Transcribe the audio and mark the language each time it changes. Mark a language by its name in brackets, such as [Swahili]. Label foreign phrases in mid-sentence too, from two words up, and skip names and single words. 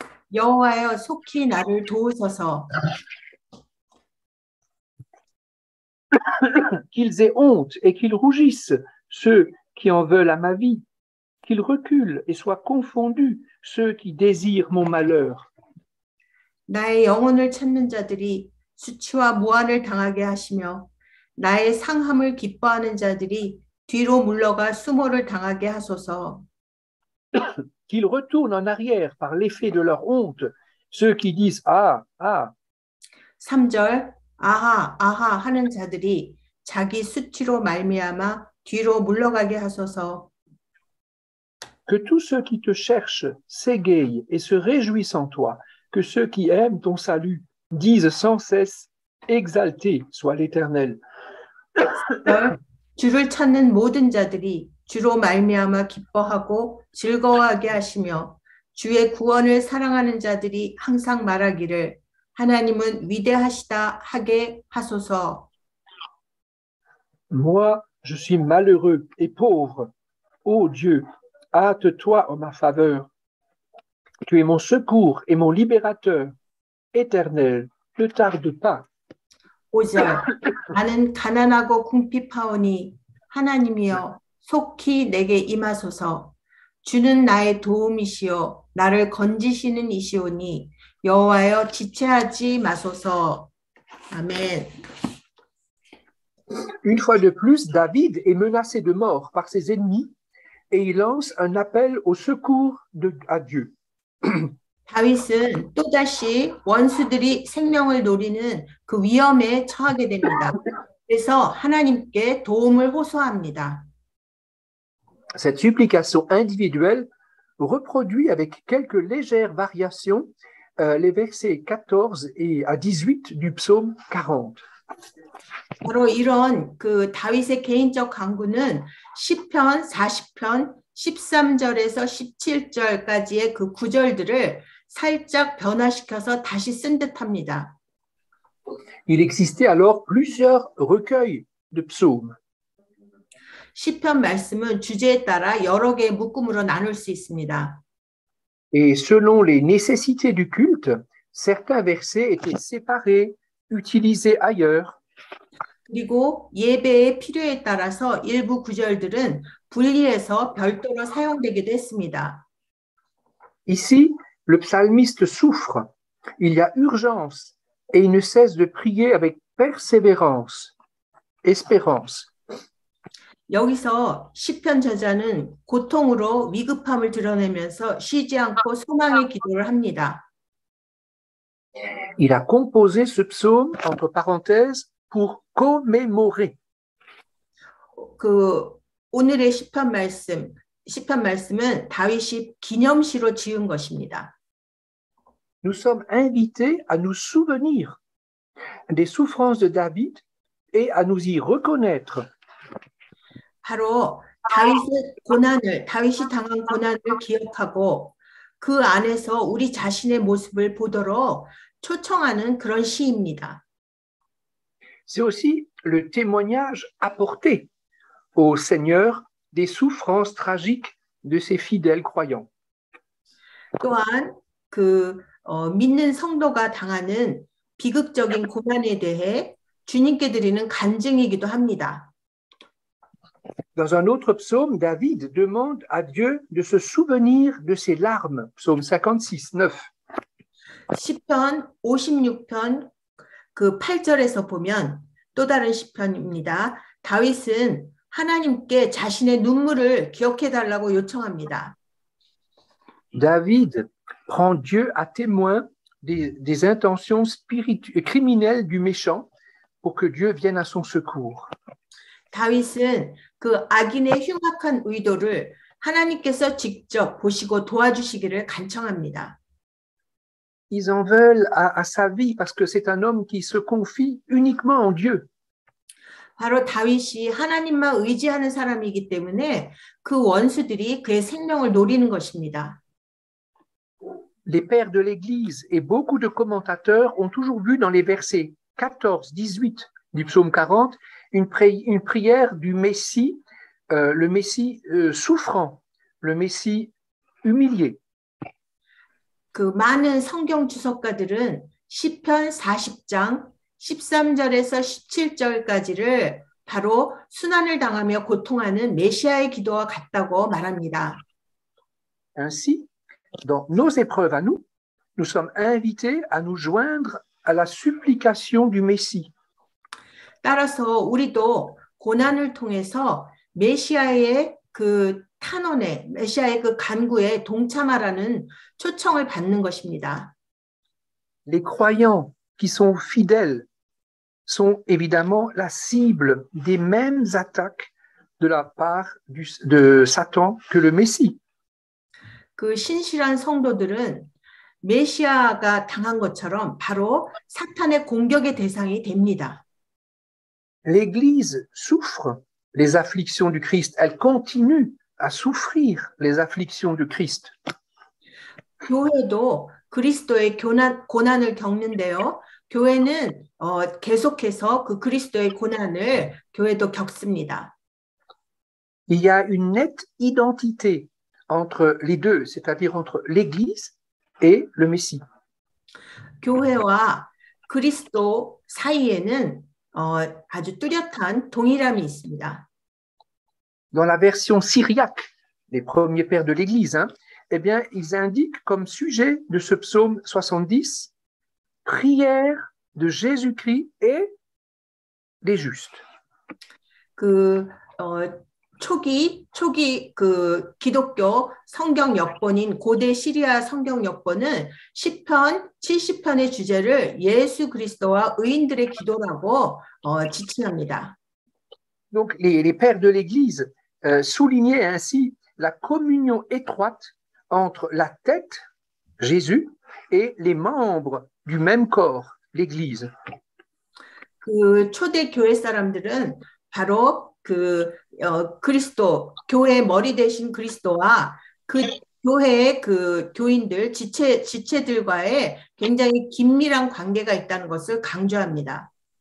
[Korean] 여호와여 속히 나를 도우소서. [French] Qu'ils aient honte et qu'ils rougissent, ceux qui en veulent à ma vie, qu'ils reculent et soient confondus, ceux qui désirent mon malheur. [Korean] 나의 영혼을 찾는 자들이 수치와 모함을 당하게 하시며 나의 상함을 기뻐하는 자들이 뒤로 물러가 수모를 당하게 하소서. [French] Qu'ils retournent en arrière par l'effet de leur honte, ceux qui disent ah, ah. [Korean] 3절 아하 아하 하는 자들이 자기 수치로 말미암아 뒤로 물러가게 하소서. [French] Que tous ceux qui te cherchent s'égayent et se réjouissent en toi, que ceux qui aiment ton salut disent sans cesse exalté soit l'Éternel. [Korean] 주를 찾는 모든 자들이 주로 말미암아 기뻐하고 즐거워하게 하시며 주의 구원을 사랑하는 자들이 항상 말하기를 하나님은 위대하시다 하게 하소서. [French] Moi, je suis malheureux et pauvre. Ô Dieu, hâte-toi en ma faveur. Tu es mon secours et mon libérateur. Éternel, ne tarde pas. [Korean] 5절 나는 가난하고 궁핍하오니 하나님이여 속히 내게 임하소서. 주는 나의 도움이시요 나를 건지시는 이시오니 여호와여 지체하지 마소서. 아멘. [French] Une fois de plus, David est menacé de mort par ses ennemis et il lance un appel au secours à Dieu. [Korean] 다윗은 또다시 원수들이 생명을 노리는 그 위험에 처하게 됩니다. 그래서 하나님께 도움을 호소합니다. [French] Cette supplication individuelle reproduit avec quelques légères variations les versets 14 et à 18 du psaume 40. [Korean] 바로 이런 그 다윗의 개인적 간구는 시편 40편 13절에서 17절까지의 그 구절들을 살짝 변화시켜서 다시 쓴 듯합니다. [French] Il existait alors plusieurs recueils de psaumes. [Korean] 시편 말씀은 주제에 따라 여러 개의 묶음으로 나눌 수 있습니다. [French] Et selon les nécessités du culte, certains versets étaient séparés, utilisés ailleurs. [Korean] 그리고 예배의 필요에 따라서 일부 구절들은 분리해서 별도로 사용되기도 했습니다. [French] Ici, le psalmiste souffre. Il y a urgence et il ne cesse de prier avec persévérance, espérance. [Korean] 여기서 시편 저자는 고통으로 위급함을 드러내면서 쉬지 않고 소망의 기도를 합니다. [French] Il a composé ce psaume, entre parenthèses, pour commémorer. [Korean] 그 오늘의 시편 말씀은 다윗이 기념시로 지은 것입니다. [French] Nous sommes invités à nous souvenir des souffrances de David et à nous y reconnaître. [Korean] 바로 다윗이 당한 고난을 기억하고 그 안에서 우리 자신의 모습을 보도록 초청하는 그런 시입니다. [French] C'est aussi le témoignage apporté au Seigneur des souffrances tragiques de ses fidèles croyants. [Korean] 또한 믿는 성도가 당하는 비극적인 고난에 대해 주님께 드리는 간증이기도 합니다. [French] Dans un autre psaume, David demande à Dieu de se souvenir de ses larmes. Psaume 56, 9. [Korean] 시편 56편 그 8절에서 보면 또 다른 시편입니다. 다윗은 하나님께 자신의 눈물을 기억해 달라고 요청합니다. [French] David prend Dieu à témoin des intentions criminelles du méchant pour que Dieu vienne à son secours. [Korean] 다윗은 그 악인의 흉악한 의도를 하나님께서 직접 보시고 도와주시기를 간청합니다. [French] Ils en veulent à sa vie parce que c'est un homme qui se confie uniquement en Dieu. [Korean] 바로 다윗이 하나님만 의지하는 사람이기 때문에 그 원수들이 그의 생명을 노리는 것입니다. [French] Les pères de l'Église et beaucoup de commentateurs ont toujours vu dans les versets 14, 18 du psaume 40 une prière du Messie, le Messie souffrant, le Messie humilié. [Korean] 그 많은 성경 주석가들은 시편 40장 13절에서 17절까지를 바로 순환을 당하며 고통하는 메시아의 기도와 같다고 말합니다. [French] Ainsi, dans nos épreuves à nous, nous sommes invités à nous joindre à la supplication du Messie. [Korean] 따라서 우리도 고난을 통해서 메시아의 그 탄원에, 메시아의 그 간구에 동참하라는 초청을 받는 것입니다. [French] Les croyants qui sont fidèles sont évidemment la cible des mêmes attaques de la part de Satan que le Messie. [Korean] 그 신실한 성도들은 메시아가 당한 것처럼 바로 사탄의 공격의 대상이 됩니다. [French] L'Église souffre les afflictions du Christ. Elle continue à souffrir les afflictions du Christ. [Korean] 교회도 그리스도의 고난을 겪는데요. 교회는 계속해서 그 그리스도의 고난을 교회도 겪습니다. [French] Il y a une nette identité entre les deux, c'est-à-dire entre l'Église et le Messie. [Korean] 교회와 그리스도 사이에는 아주 뚜렷한 동일함이 있습니다. [French] Dans la version syriaque, les premiers pères de l'Église, eh bien, ils indiquent comme sujet de ce psaume 70, prière de Jésus-Christ et des justes. [Korean] 초기 그 기독교 성경 역본인 고대 시리아 성경 역본은 시편 70편의 주제를 예수 그리스도와 의인들의 기도라고 지칭합니다. [French] Donc, les pères de l'Église soulignaient ainsi la communion étroite entre la tête, Jésus, et les membres du même corps, l'Église. [Korean] 그 초대 교회 사람들은 바로 그 그리스도 교회의 머리 대신 그리스도와 그 교회의 그 교인들 지체들과의 굉장히 긴밀한 관계가 있다는 것을 강조합니다.